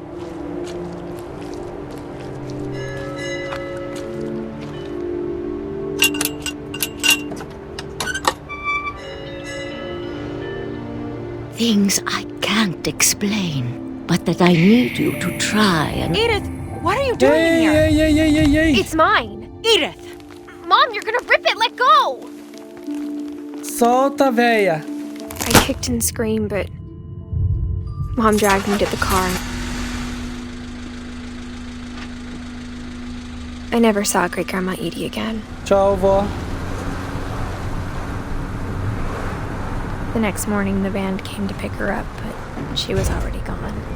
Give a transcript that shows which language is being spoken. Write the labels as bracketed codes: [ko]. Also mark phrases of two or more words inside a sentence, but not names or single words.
[en] Things I can't explain, but that I need you to try and... Edith, what are you doing in [pt] Ei, [en] here? [pt] ei, ei, ei, ei, ei. [en] It's mine. Edith! Mom, you're gonna rip it. Let go. [pt] Solta, véia. [en] I kicked and screamed, but Mom dragged me to the car. I never saw Great Grandma Edie again. [pt] Tchau, vó. [en] The next morning, the van came to pick her up, but she was already gone.